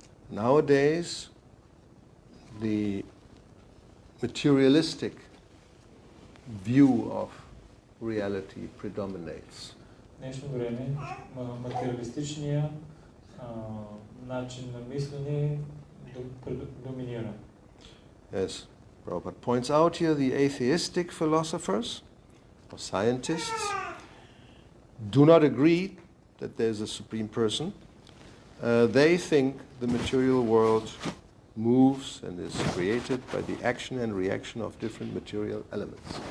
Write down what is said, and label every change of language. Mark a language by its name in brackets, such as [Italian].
[English] Nowadays, the materialistic view of reality predominates. [Bulgarian] Днешно време материалистичният начин на мислене доминира. [English] Yes, Prabhupada points out here the atheistic philosophers or scientists do not agree that there's a supreme person. They think the material world moves and is created by the action and reaction of different material elements.